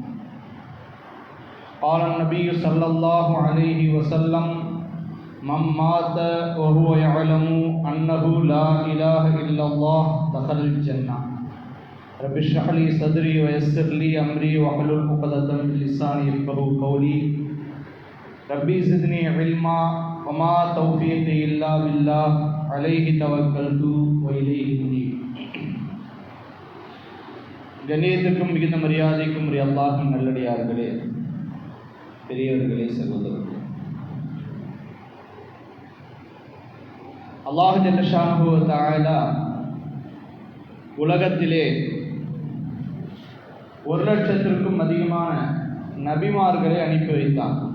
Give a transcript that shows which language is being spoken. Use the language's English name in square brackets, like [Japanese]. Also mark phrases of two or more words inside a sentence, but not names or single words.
[Arabic] قال النبي صلى الله عليه وسلم من مات وهو يعلم أنه لا إله إلا الله دخل الجنة رب اشرح لي صدري ويسر لي أمري واحلل عقدة من لساني يفقهوا قولي ربي زدني علما وما توفيقي إلا بالله عليه توكلت وإليه أنيب. [Tamil] கண்ணியத்திற்கும் மிகுந்த மரியாதைக்கும் அல்லாஹ்வின் நல்லடியார்களே, பெரியவர்களே, சகோதரர்களே, [Arabic] الله جل شأنه و تعالى [Tamil] உலகத்திலே 1,00,000க்கும் அதிகமான நபிமார்களை அனுப்பி வைத்தார்.